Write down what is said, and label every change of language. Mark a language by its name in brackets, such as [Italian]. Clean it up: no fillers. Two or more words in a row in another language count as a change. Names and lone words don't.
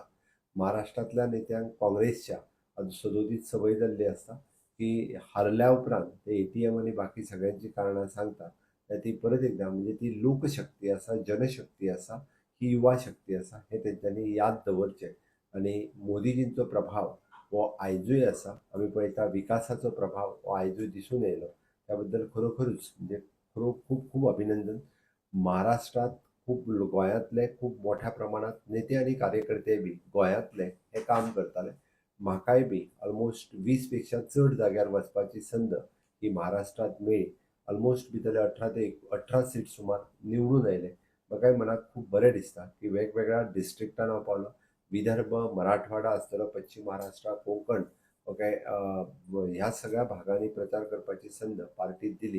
[Konkani] महाराष्ट्रातल्या नेत्यांक काँग्रेसच्या सदोदीत संवय जाल्ली आसता की हारल्या उपरांत ते ATM आणि बाकी सगळ्यांची कारणां सांगता. ती परत एकदा म्हणजे ती लोकशक्ती आसा, जनशक्ती आसा, ही युवा शक्ती आसा हे तेंच्यांनी याद दवरचें. आणि मोदीजींचो प्रभाव हो आयजूय आसा. आमी पळयता विकासाचो प्रभाव हो आयजूय दिसून येयलो. त्या बद्दल खरोखरूच म्हणजे खूप खूप अभिनंदन. महाराष्ट्रात खूप गोंयांतले खूप मोठ्या प्रमाणात नेते आणि कार्यकर्ते बी गोंयांतले हे काम करताले. म्हाकाय बी ऑलमोस्ट 20 पेक्षा चड जाग्यार वचपाची संद ही महाराष्ट्रात मेळ्ळी. ऑलमोस्ट भितरले 18 सीट सुमार निवडून आयले. म्हाकाय मनाक खूब बरें दिसता की वेगवेगळ्या डिस्ट्रिक्टान हांव पावलो. विदर्भ, मराठवाडा आसतलो, पश्चिम महाराष्ट्र, कोंकण ओके, ह्या सगळ्या भागांनी प्रचार करपाची संद पार्टीत दिली.